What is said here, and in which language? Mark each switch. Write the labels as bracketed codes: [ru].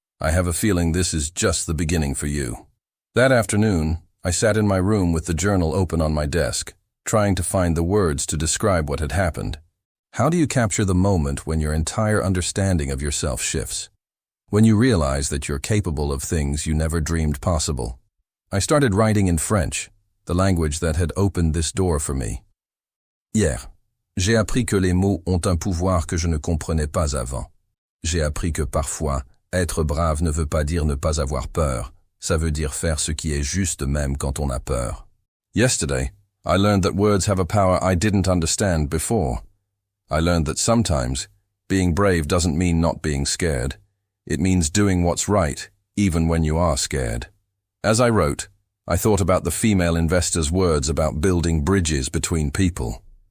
[en] "I have a feeling this is just the beginning for you." That afternoon, I sat in my room with the journal open on my desk, trying to find the words to describe what had happened. How do you capture the moment when your entire understanding of yourself shifts? When you realize that you're capable of things you never dreamed possible? I started writing in French, the language that had opened this door for me. [fr] Hier, j'ai appris que les mots ont un pouvoir que je ne comprenais pas avant. J'ai appris que parfois, être brave ne veut pas dire ne pas avoir peur. Ça veut dire faire ce qui est juste même quand on a peur. [en] Yesterday, I learned that words have a power I didn't understand before. I learned that sometimes, being brave doesn't mean not being scared. It means doing what's right, even when you are scared. As I wrote, I thought about the female investor's words about building bridges between people.